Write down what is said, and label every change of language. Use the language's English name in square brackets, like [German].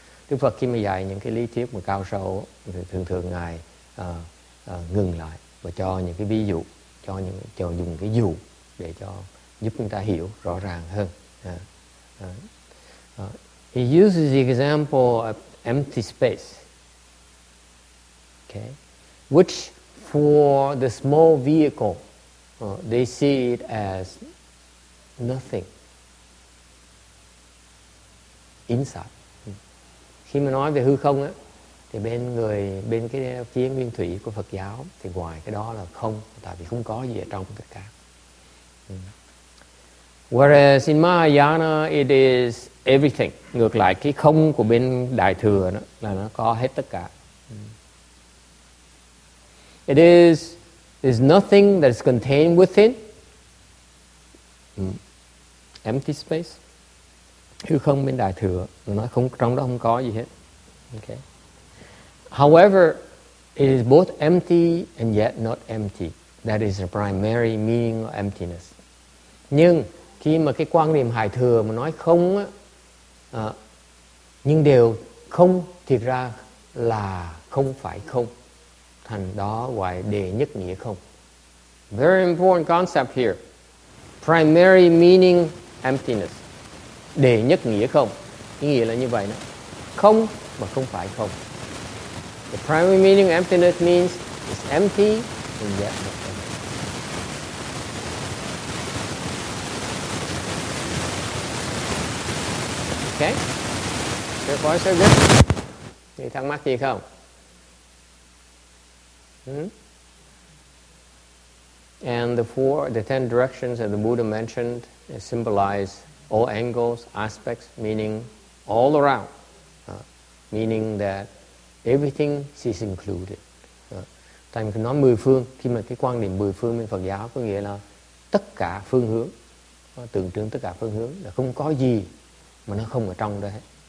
[Vietnamese] Đức Phật khi mà dạy những cái lý thuyết mà cao sâu thì thường Ngài ngừng lại và cho những cái ví dụ, cho dùng cái dụ để cho giúp chúng ta hiểu rõ ràng hơn. [English] He uses the example of empty space, okay, which for the small vehicle they see it as nothing inside. [Vietnamese] Khi mà nói về hư không á, thì bên cái phía nguyên thủy của Phật giáo thì ngoài cái đó là không, tại vì không có gì ở trong tất cả. [English] Whereas in Mahayana it is everything. [Vietnamese] Ngược lại cái không của bên Đại Thừa đó là nó có hết tất cả. [English] It is nothing that is contained within. Empty space. [Vietnamese] Hư không bên Đại Thừa nó không, trong đó không có gì hết. [English] Okay. However, it is both empty and yet not empty. That is the primary meaning of emptiness. [Vietnamese] Nhưng khi mà cái quan niệm Hải Thừa mà nói không á, nhưng đều không, thì ra là không phải không. Thành đó gọi đệ nhất nghĩa không. [English] Very important concept here. Primary meaning emptiness. [Vietnamese] Đệ nhất nghĩa không. Cái nghĩa là như vậy đó. Không mà không phải không. [English] The primary meaning of emptiness means it's empty and yet not empty. Okay? So far so good. [Vietnamese] Thì thắc mắc gì không? [English] And the 10 directions that the Buddha mentioned symbolize all angles, aspects, meaning all around. Meaning that everything is included. [Vietnamese] Tại mình nói 10 phương, khi mà cái quan điểm 10 phương bên Phật giáo có nghĩa là tất cả phương hướng, tượng trưng tất cả phương hướng, là không có gì mà nó không ở trong đó hết.